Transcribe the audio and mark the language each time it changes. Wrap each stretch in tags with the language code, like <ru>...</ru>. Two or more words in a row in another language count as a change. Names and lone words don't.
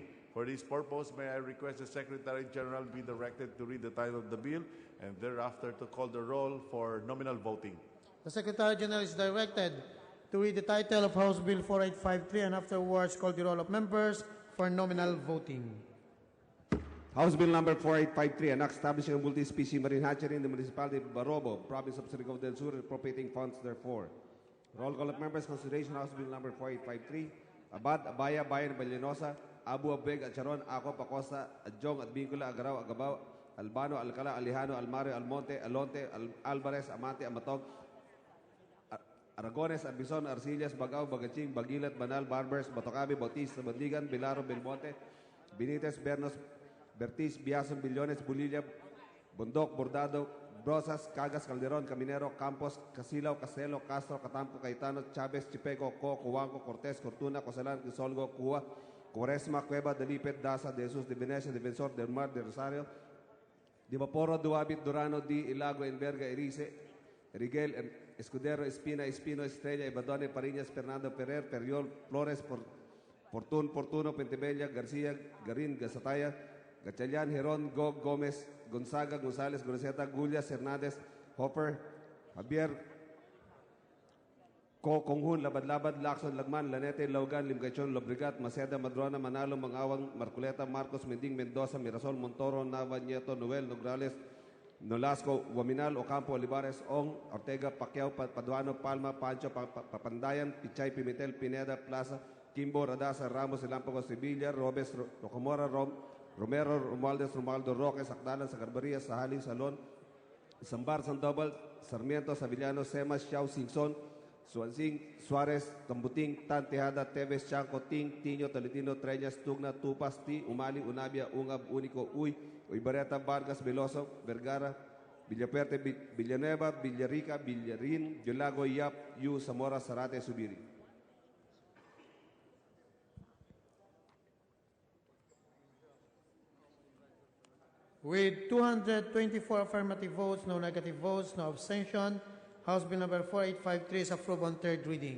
<en>For this purpose, may I request the Secretary General be directed to read the title of the bill and thereafter to call the roll for nominal voting. The Secretary General is directed to read the title of House Bill 4853 and afterwards call the roll of members for nominal voting. House Bill number 4853, an act establishing a multi-species marine hatchery in the municipality of Barobo, province of Surigao del Sur, appropriating funds therefore. Roll call of members, consideration House Bill number 4853. Abad, Abaya, Bayan, Ballenosa, Abu Abweg, Atcharon, Acop, Acosta, Adjong, Advincula, Agaraw, Agabaw, Albano, Alcala, Alejano, Almario, Almonte, Alonte, Alvarez, Amante, Amatog, Aragones, Arbizon, Arcillas, Bagaw, Bagaching, Bagilat, Banal, Barbers, Batocabi, Bautista, Bandigan, Bilaro, Belmonte, Benitez, Bernos, Bertis, Biason, Billones, Bulilla, Bundok, Bordado, Brosas, Cagas, Calderon, Caminero, Campos, Casilao, Castelo, Castro, Catampo, Caetano, Chavez, Chipeco, Co, Cubanco, Cortés, Cortuna, Cosalan, Crisolgo, Cua, Quaresma, Cueva, Delipet, Daza, de Jesus, de Venecia, Defensor del Mar, de Rosario, de Vaporo, Duabit, Durano, Di, Ilago, Enverga, Erice, Rigel, Escudero, Espina, Espino, Estrella, Ibadone, Pariñas, Fernando, Ferrer, Perriol, Flores, Fortuno, Pentebella, García, Garin, Gazataya, Gatchalian, Heron, Gog, Gómez, Gonzaga, González, Goreceta, Gullias, Hernández, Hopper, Javier, Konghun, Labad-Labad, Lacson, Lagman, Lanete, Laugan, Limgachon, Lobregat, Maceda, Madrona, Manalo, Mangawang, Marculeta, Marcos, Mending, Mendoza, Mirasol, Montoro, Nava, Nieto, Noel, Nograles, Nolasco, Guaminal, Ocampo, Olivares, Ong, Ortega, Pacquiao, Paduano, Palma, Pancho, Papandayan, Pichay, Pimentel, Pineda, Plaza, Kimbo, Radasa, Ramos, Ilampago, Sevilla, Robes, Rocamora, Romero, Romualdez, Romualdo, Roque, Sacdalan, Sagarbaria, Sahalin, Salon, Sambar, Sandoval, Sarmiento, Savillano, Semas, Xiao, Singson, Suansing, Suarez, Tambuting, Tan, Tejada, Teves, Chanco, Ting, Tino, Tolentino, Treñas, Tugna, Tupas, Ti, Umali, Unabia, Ungab, Único, Uy, Uybareta, Vargas, Veloso, Vergara, Villaperte, Villanueva, Villarica, Villarin, Yolago, Yap, Yu, Zamora, Zarate, Subiri. With 224 affirmative votes, no negative votes, no abstention, House Bill number 4853 is approved on third reading.</en>